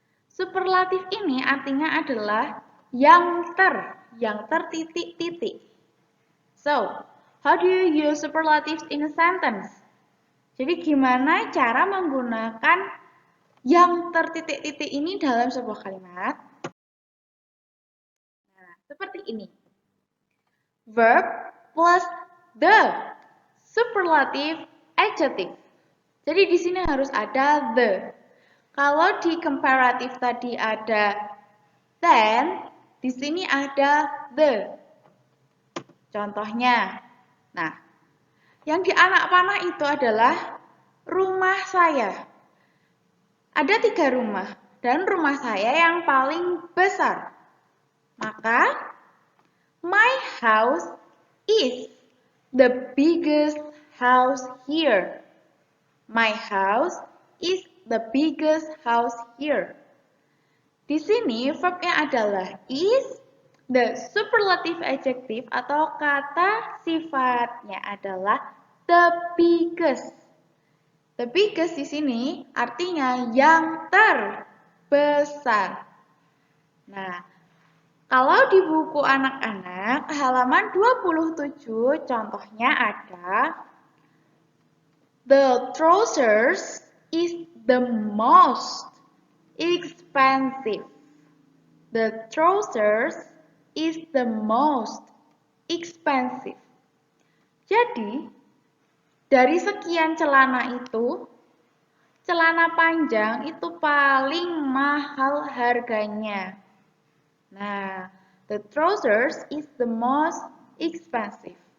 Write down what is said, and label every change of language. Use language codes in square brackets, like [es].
[id] Superlatif ini artinya adalah yang tertitik-titik. [en] So, how do you use superlatives in a sentence? [id] Jadi gimana cara menggunakan yang tertitik-titik ini dalam sebuah kalimat? Nah, seperti ini. [en] Verb plus the superlative adjective. [id] Jadi di sini harus ada the. Kalau di comparative tadi ada then, di sini ada the. Contohnya, nah, yang di anak panah itu adalah rumah saya. Ada 3 rumah, dan rumah saya yang paling besar. [en] Maka, my house is the biggest house here. My house is the biggest house here. [id] Di sini verbnya adalah is, [en] the superlative adjective [id] atau kata sifatnya adalah the biggest. [en] The biggest [id] di sini artinya yang terbesar. Nah, Kalau di buku anak-anak, halaman 27, contohnya ada [en] the trousers is the most expensive. The trousers is the most expensive. [id] Jadi, dari sekian celana itu, celana panjang itu paling mahal harganya. [en] Nah, the trousers is the most expensive.